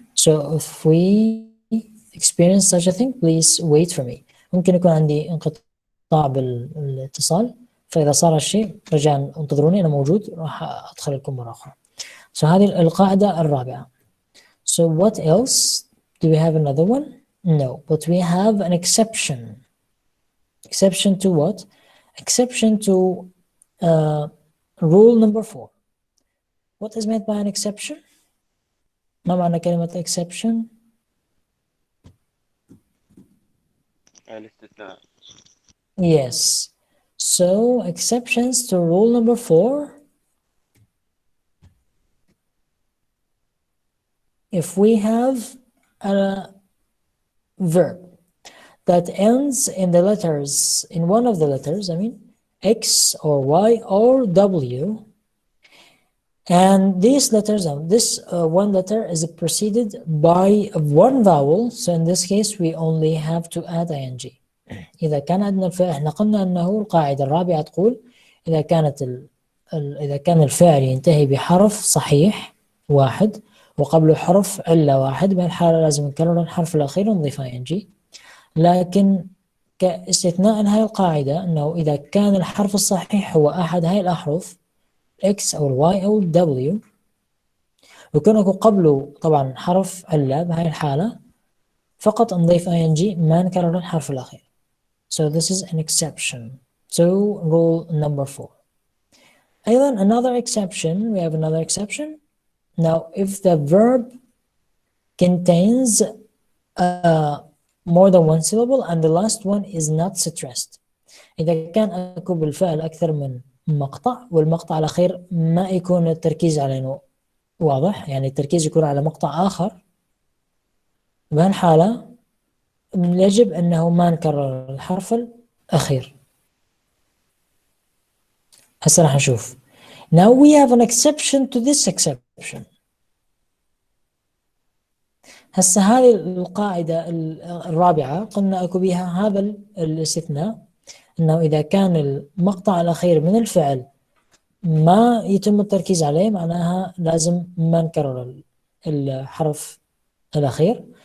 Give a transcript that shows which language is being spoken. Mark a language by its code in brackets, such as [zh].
[en] So if we experience such a thing, please wait for me. [ar] ممكن يكون عندي انقطاع بالاتصال، فإذا صار الشيء رجاء انتظروني، أنا موجود، راح أدخل لكم مرة أخرى. So هذه القاعدة الرابعة. [en] So what else? Do we have another one? No, but we have an exception. Exception to what? Exception to rule number 4. What is meant by an exception? [ar] ما معنى كلمة exception? الاستثناء. [en] Yes. So exceptions to rule number 4. If we have a verb that ends in the letters, in one of the letters, I mean, X or Y or W, and these letters, this one letter is preceded by one vowel, so in this case we only have to add ing. [ar] إذا كان عندنا الفعل، احنا قلنا أنه القاعدة الرابعة تقول إذا كان الفعل ينتهي بحرف صحيح واحد وقبله حرف علة واحد، بهالحالة لازم نكرر الحرف الأخير ونضيف ing. لكن كاستثناء هاي القاعدة أنه إذا كان الحرف الصحيح هو أحد هاي الأحرف X أو Y أو W ويكون قبله طبعا حرف علة، بهاي الحالة فقط نضيف ing، ما نكرر الحرف الأخير. [en] So this is an exception to rule number 4. [ar] أيضا [en] another exception, we have another exception. Now if the verb contains more than one syllable and the last one is not stressed. [ar] إذا كان أكو بالفعل أكثر من مقطع والمقطع الأخير ما يكون التركيز عليه واضح، يعني التركيز يكون على مقطع آخر، بهالحالة يجب أنه ما نكرر الحرف الأخير. هسه راح نشوف. [en] Now we have an exception to this exception. [ar] هسه هذه القاعدة الرابعة قلنا أكو بها هذا الاستثناء، أنه إذا كان المقطع الأخير من الفعل ما يتم التركيز عليه معناها لازم ما نكرر الحرف الأخير.